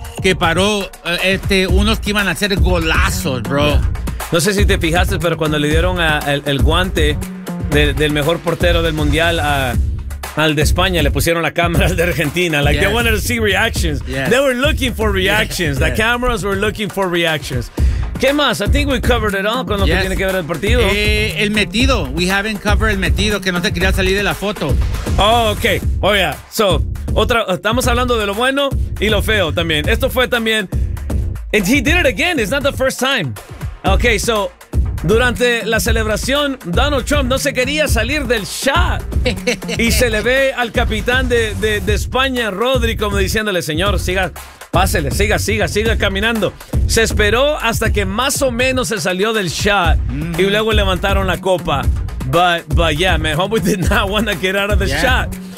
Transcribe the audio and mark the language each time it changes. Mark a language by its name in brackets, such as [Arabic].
[Spanish] Que paró unos que iban a hacer golazos, bro. No sé si te fijaste, pero cuando le dieron el guante del mejor portero del mundial al de España, le pusieron la cámara al de Argentina. [English] Like, yes. They wanted to see reactions. Yes. They were looking for reactions. Yes. The cameras were looking for reactions. [Spanish] ¿Qué más? [English] I think we covered it all [Spanish] con lo que tiene que ver el partido. El metido. [English] We haven't covered [Spanish] el metido, que no te quería salir de la foto. [English] Oh, okay. Oh, yeah. [Spanish] So, estamos hablando de lo bueno y lo feo también. Esto fue también... [English] And he did it again. It's not the first time. Okay, so [Spanish] Durante la celebración, Donald Trump no se quería salir del shot. Y se le ve al capitán de España, Rodri, como diciéndole, señor, siga, pásele, siga, siga, siga caminando. Se esperó hasta que más o menos se salió del shot y luego levantaron la copa. [English] But yeah, man, homie did not want to get out of the shot.